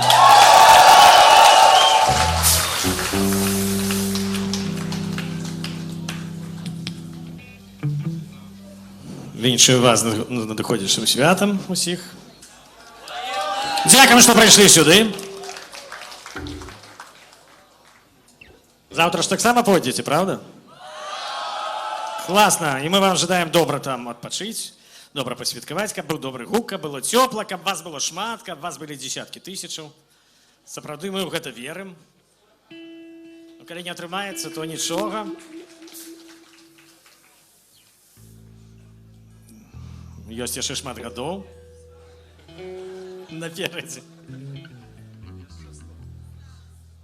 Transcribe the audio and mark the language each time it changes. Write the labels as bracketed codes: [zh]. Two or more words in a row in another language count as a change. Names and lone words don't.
[uk] Віншую вас з надходячим святом усіх. Дякую, що прийшли сюди. Завтра ж так само пойдете, правда? Классно. І ми вам ожидаємо добре там відпочити, добре посвяткувати, каб був добрий гук, каб було тепло, каб вас було шмат, каб вас були десятки тисяч. [be] Сапраўды мы ў гэта верым. Ну, калі не атрымаецца, то нічога. Ёсць яшчэ шмат гадоў наперадзе.